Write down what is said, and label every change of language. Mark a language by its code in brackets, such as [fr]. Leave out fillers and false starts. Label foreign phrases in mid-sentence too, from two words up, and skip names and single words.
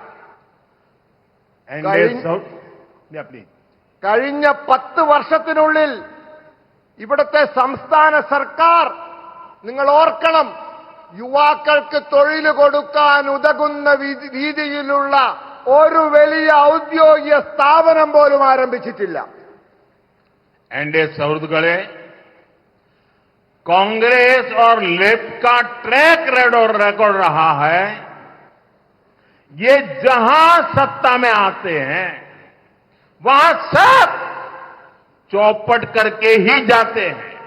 [ml] കഴിഞ്ഞ 10 വർഷത്തിനുള്ളിൽ ഇവിടുത്തെ സംസ്ഥാന സർക്കാർ, നിങ്ങൾ ഓർക്കണം, യുവാക്കൾക്ക് തൊഴിൽ കൊടുക്കാൻ ഉതകുന്ന രീതിയിലുള്ള ഒരു വലിയ ഔദ്യോഗിക സ്ഥാപനം പോലും ആരംഭിച്ചിട്ടില്ല. NDA സൗഹൃദങ്ങളെ, [hi] कांग्रेस और लेफ्ट का ट्रैक रिकॉर्ड रहा है, ये जहां सत्ता में आते हैं वहां सब चौपट करके ही जाते हैं.